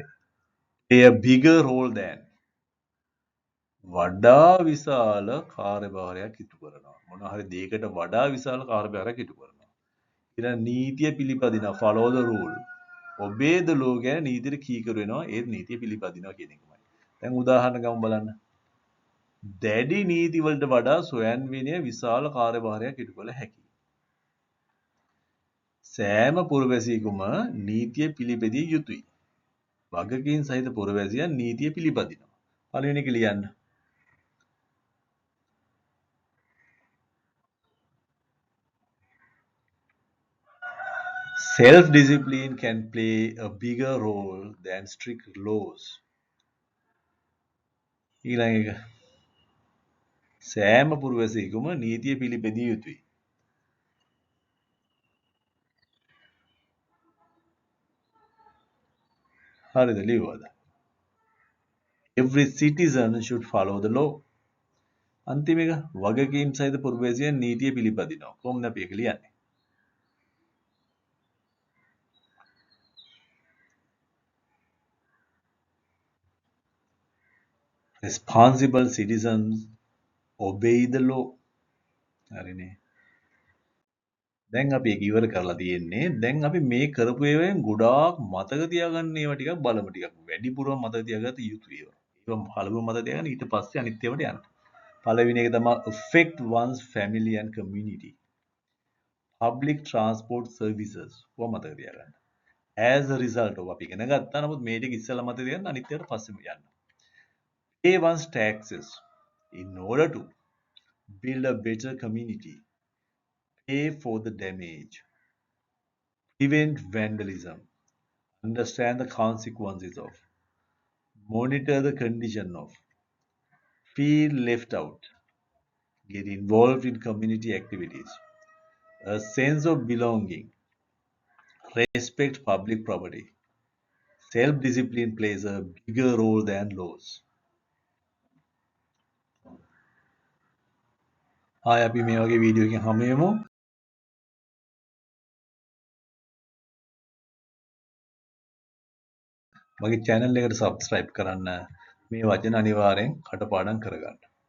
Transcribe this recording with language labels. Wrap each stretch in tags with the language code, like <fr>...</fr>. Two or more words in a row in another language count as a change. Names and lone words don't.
<en>play a bigger role than</en> <si>වඩා විශාල කාර්යභාරයක් ඉටු කරනවා. මොන හරි දෙයකට වඩා විශාල කාර්යභාරයක් ඉටු කරනවා. ඊළඟ නීතිය පිළිපදිනවා.</si> <en>follow the rule. obey the law</en> <si>ගැන නීතියට කීකරු වෙනවා. ඒත් නීතිය පිළිපදිනවා කියන එකමයි. දැන් උදාහරණ ගමු බලන්න. දැඩි නීති වලට වඩා ස්වයං විනය විශාල කාර්යභාරයක් ඉටු කළ හැකියි. සෑම පුරවැසියෙකුම නීතිය පිළිපදිය යුතුයි. වගකීම් සහිත පුරවැසියන් නීතිය පිළිපදිනවා. පළවෙනි එක ලියන්න.</si> <en>Self-discipline can play a bigger role than strict laws.</en> <si>ඊළඟ එක. සෑම පුරවැසියෙකුම නීතිය පිළිපදිය යුතුයි. හරිද ලියුවද?</si> <en>Every citizen should follow the law.</en> <si>අන්තිම එක වගකීම් සහිත පුරවැසියන් නීතිය පිළිපදිනවා. කොහොමද අපි ඒක ලියන්නේ?</si> <en>Responsible citizens obey the law.</en> <si>හරිනේ. දැන් අපි ඒක ඉවර කරලා තියෙන්නේ. දැන් අපි මේ කරපු ඒවායින් ගොඩාක් මතක තියාගන්න ඒවා ටිකක් බලමු ටිකක්. වැඩිපුරම මතක තියාගත්ත යුතු ඒවා. ඒවා පළවෙනි මතක තියාගන්න ඊට පස්සේ අනිත් ඒවාට යන්න. පළවෙනි එක තමයි</si> <en>affect one's family and community. public transport services.</en> <si>ඔය මතක තියාගන්න.</si> <en>as a result of</en> <si>අපි ඉගෙන ගත්තා. නමුත් මේ ටික ඉස්සෙල්ලා මතක තියාගන්න අනිත් ඒවාට පස්සෙම යන්න.</si> <en>pay one's taxes in order to build a better community. Pay for the damage. Prevent vandalism. Understand the consequences of. Monitor the condition of. Feel left out. Get involved in community activities. A sense of belonging. Respect public property. Self-discipline plays a bigger role than laws.</en> <si>ආය අපි මේ වගේ වීඩියෝ එකකින් හමු වෙමු. මගේ channel එකට subscribe කරන්න. මේ වචන අනිවාර්යෙන් කටපාඩම් කරගන්න.</si>